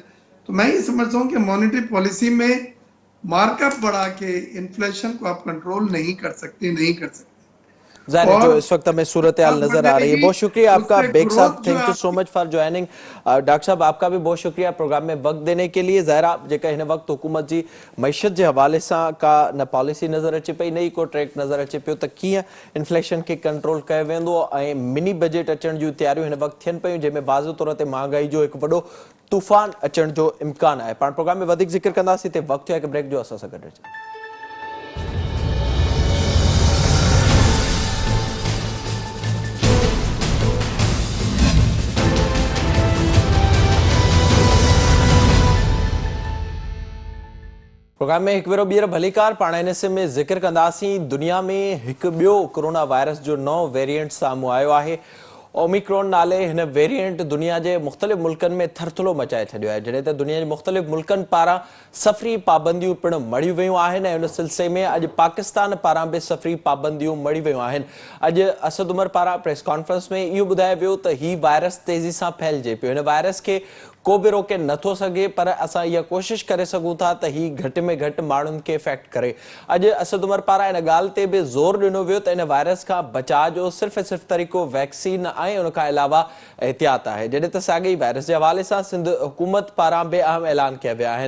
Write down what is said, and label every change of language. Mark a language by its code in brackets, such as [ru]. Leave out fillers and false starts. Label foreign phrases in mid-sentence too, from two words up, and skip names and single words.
[ur] تو میں یہ سمجھتا ہوں کہ [en] monetary policy [ur] میں مارک‌اپ بڑھا کے انفلیشن کو آپ کنٹرول نہیں کر سکتے. ظاہر ہے جو اس وقت ہمیں صورت حال نظر آ رہی ہے. بہت شکریہ آپکا بیگ صاحب, [en] thank you so much for joining. [ur] ڈاکٹر صاحب آپکا بھی بہت شکریہ پروگرام میں وقت دینے کے لیے. [sd] ज़ाहिर जेका हिन वक्त हुकूमत जी मईशत [ur] کے حوالے سے [sd] का न पॉलिसी नजर अचे पई, न को ट्रैक नजर अचे पियो त कीअं इन्फ्लेशन के कंट्रोल कयो वेंदो ऐं मिनी बजट अचण जूं तैयारियूं हिन वक्त थियनि पयूं जंहिंमें वाज़े तौर ते महांगाई जो हिकु वॾो तूफ़ान अचण जो इम्कान आहे। पाण प्रोग्राम में वधीक ज़िक्र कंदासीं। ते वक्त है ब्रेक जो असां सां गॾु अचे। प्रोग्राम में एक भेरो ॿीहर भलीकार पाण हिन में ज़िक्र कंदासीं। दुनिया में हिकु ॿियो कोरोना वायरस जो नओं वेरिएंट साम्हूं आयो आहे। ओमिक्रॉन नाले हिन वेरिएंट दुनिया के मुख़्तलिफ़ मुल्कनि में थरथलो मचाए छॾियो आहे। जॾहिं त दुनिया के मुख़्तलिफ़ मुल्कनि पारां सफ़री पाबंदियूं पिण मड़ी वियूं आहिनि ऐं उन सिलसिले में अॼु पाकिस्तान पारां भी सफ़री पाबंदियूं मड़ी वियूं आहिनि। अॼु असद उमर पारां प्रेस कॉन्फ्रेंस में इहो ॿुधायो वियो त ही वायरस तेज़ी सां फैलिजे पियो। हिन वायरस के को भी रोके नथो सके, पर असां इहा कोशिश करे सघूं था त ही घटि में घटि माण्हुनि खे इफेक्ट करे। अॼु असद उमर पारां इन ॻाल्हि ते बि ज़ोर ॾिनो वियो त इन वायरस खां बचाव जो सिर्फ़ ऐं सिर्फ़ तरीक़ो वैक्सीन ऐं उन खां अलावा एहतियात आहे। जॾहिं त साॻे वायरस जे हवाले सां सिंध हुकूमत पारां बि अहम ऐलान कया विया आहिनि।